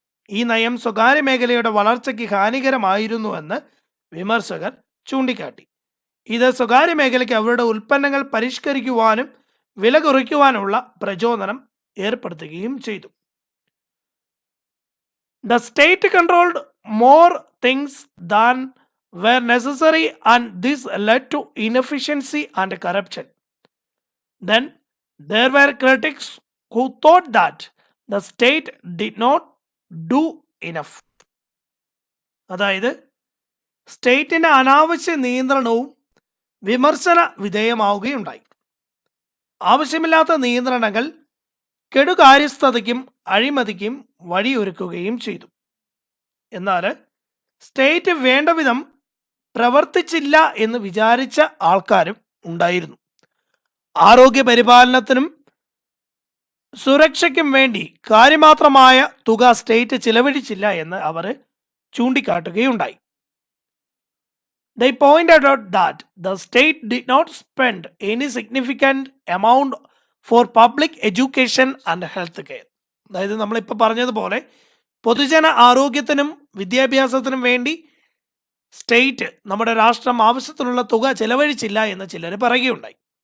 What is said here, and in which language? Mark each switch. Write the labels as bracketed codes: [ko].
[ml] ഈ നയം സ്വകാര്യ മേഖലയുടെ വളർച്ചയ്ക്ക് ഹാനികരമായിരുന്നുവെന്ന് വിമർശകർ ചൂണ്ടിക്കാട്ടി. ഇത് സ്വകാര്യ മേഖലയ്ക്ക് അവരുടെ ഉൽപ്പന്നങ്ങൾ പരിഷ്കരിക്കുവാനും വില കുറയ്ക്കുവാനുള്ള പ്രചോദനം ഏർപ്പെടുത്തുകയും ചെയ്തു. [en] The state controlled more things than were necessary, and this led to inefficiency and corruption. Then there were critics who thought that the state did not do enough. [ml] അതായത് സ്റ്റേറ്റിന്റെ അനാവശ്യ നിയന്ത്രണവും വിമർശന വിധേയമാവുകയുണ്ടായി. ആവശ്യമില്ലാത്ത നിയന്ത്രണങ്ങൾ കെടുകാര്യസ്ഥതയ്ക്കും അഴിമതിക്കും വഴിയൊരുക്കുകയും ചെയ്തു. എന്നാൽ സ്റ്റേറ്റ് വേണ്ടവിധം പ്രവർത്തിച്ചില്ല എന്ന് വിചാരിച്ച ആൾക്കാരും ഉണ്ടായിരുന്നു. ആരോഗ്യ പരിപാലനത്തിനും സുരക്ഷയ്ക്കും വേണ്ടി കാര്യമാത്രമായ തുക സ്റ്റേറ്റ് ചിലവഴിച്ചില്ല എന്ന് അവർ ചൂണ്ടിക്കാട്ടുകയുണ്ടായി. [en] They pointed out that the state did not spend any significant amount for public education and health care. [ml] അതായത് നമ്മളിപ്പോൾ പറഞ്ഞതുപോലെ പൊതുജന ആരോഗ്യത്തിനും വിദ്യാഭ്യാസത്തിനും വേണ്ടി സ്റ്റേറ്റ്, നമ്മുടെ രാഷ്ട്രം ആവശ്യത്തിനുള്ള തുക ചെലവഴിച്ചില്ല എന്ന് ചിലർ പറയുകയുണ്ടായി.